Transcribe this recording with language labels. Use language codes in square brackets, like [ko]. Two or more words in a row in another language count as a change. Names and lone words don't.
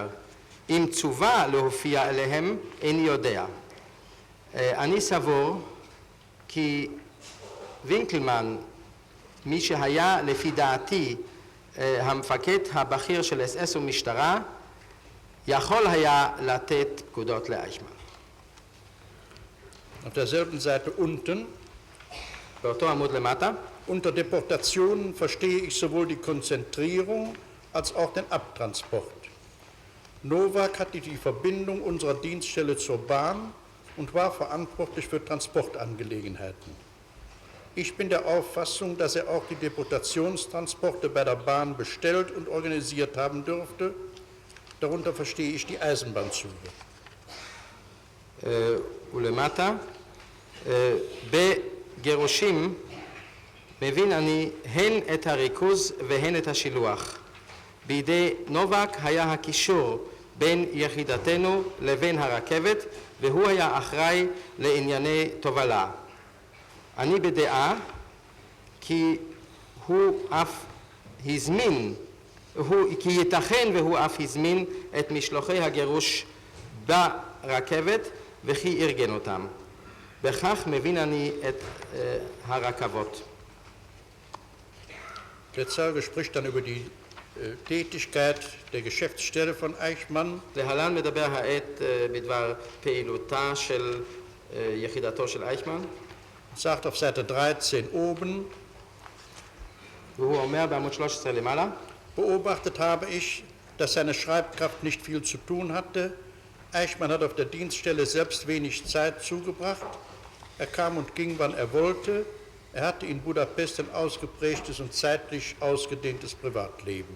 [he] אם צווה להופיע אליהם, איני יודע. אני סבור כי וינקלמן, מי שהיה לפי דעתי המפקד הבכיר של אס-אס ומשטרה, יכול היה לתת פקודות לאייכמן. [de] Auf derselben Seite unten, [he] באותו עמוד למטה, [de] unter Deportationen verstehe ich sowohl die Konzentrierung als auch den Abtransport. Nowak hatte die Verbindung unserer Dienststelle zur Bahn und war verantwortlich für Transportangelegenheiten. Ich bin der Auffassung, dass er auch die Deportationstransporte bei der Bahn bestellt und organisiert haben dürfte. Darunter verstehe ich die Eisenbahnzüge. [he] ולמטה, בגירושים מבין אני הן את הריכוז והן את השילוח. בידי נובק היה הקישור בין יחידתנו לבין הרכבת, והוא היה אחראי לענייני תובלה. אני בדעה כי הוא אף הזמין, כי ייתכן והוא אף הזמין את משלוחי הגירוש ברכבת וכי ארגן אותם. בכך מבין אני את הרכבות. [de] Der Zeuge spricht dann über die Tätigkeit der Geschäftsstelle von Eichmann. [he] להלן מדבר העד בדבר פעילותה של יחידתו של אייכמן. [de] Sagt auf Seite 13 oben, [he] והוא אומר בעמוד 13 למעלה, [de] beobachtet habe ich, dass seine Schreibkraft nicht viel zu tun hatte. Eichmann hat auf der Dienststelle selbst wenig Zeit zugebracht. Er kam und ging, wann er wollte. Er hatte in Budapest ein ausgeprägtes und zeitlich ausgedehntes Privatleben.